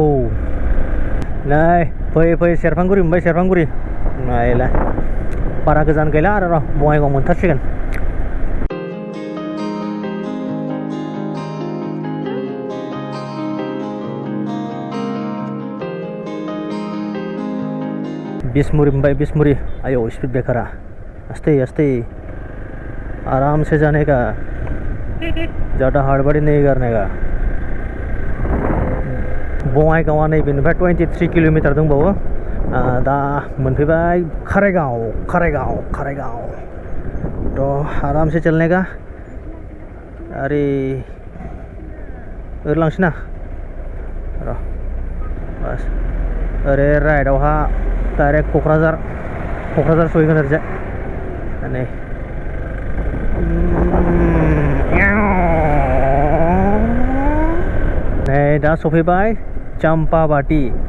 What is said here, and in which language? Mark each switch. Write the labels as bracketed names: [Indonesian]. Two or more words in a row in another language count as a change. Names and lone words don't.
[Bodo] नै फैयै सेरफांगुरि मोनबाय, सेरफांगुरि नायलाय बारा गोजान गैला आरो र', बङाइगाव मोनथारसिगोन। बिसमुरि मोनबाय, बिसमुरि। [Hindi] आयो स्पीड ब्रेकारा, आस्ते आराम से जाने का, ज़्यादा हड़बड़ी नहीं करने का। [Bodo] बङाइगावआ नैबेनिफ्राय 23 किल'मिटार दंबावो। दा मोनफैबाय काराइगाव। [Hindi] तो आराम से चलने का। [Bodo] अरे ओरै लांसै ना र', बस ओरै राइटआवहा डाइरेक्ट क'क्राझार सहैगोन ओरैजाय। नै दा सफैबाय चम्पाबाटी।